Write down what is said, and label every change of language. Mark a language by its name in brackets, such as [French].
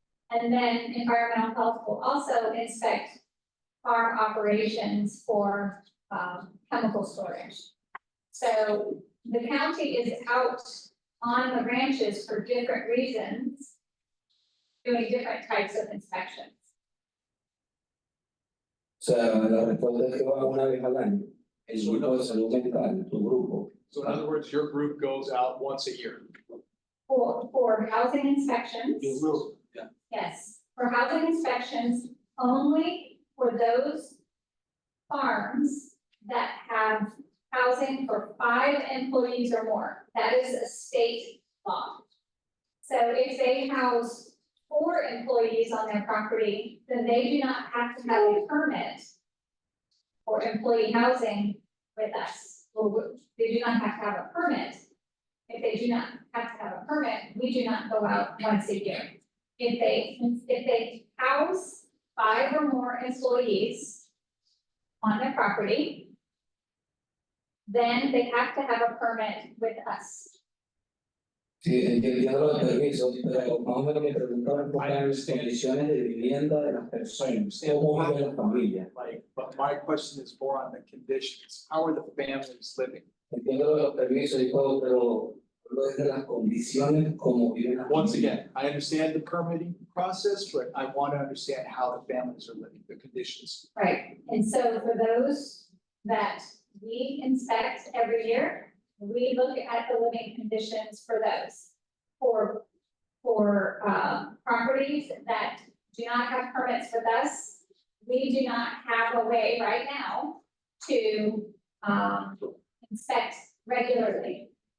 [English] And then environmental health will also inspect farm operations for chemical storage. So the county is out on the ranches for different reasons, doing different types of inspections. [Spanish] O sea, la respuesta es que van una vez al año. El grupo de salud mental, tu grupo. [English] So in other words, your group goes out once a year. For housing inspections. Yeah. Yes, for housing inspections, only for those farms that have housing for 5 employees or more. That is a state law. So if they house 4 employees on their property, then they do not have to have a permit for employee housing with us. Well, they do not have to have a permit. If they do not have to have a permit, we do not go out once a year. If they house 5 or more employees on their property, then they have to have a permit with us. [Spanish] Sí, entiendo los permisos, pero más o menos mi pregunta va enfocada en las condiciones de vivienda de las personas. ¿Cómo vive la familia? [English] Like, but my question is more on the conditions. How are the families living? [Spanish] Entiendo los permisos y todo, pero hablo desde las condiciones como viven las [English] Once [Spanish] familias. [English] again, I understand the permitting process, but I want to understand how the families are living, the conditions. Right, and so for those that we inspect every year, we look at the living conditions for those. For properties that do not have permits with us, we do not have a way right now to inspect regularly.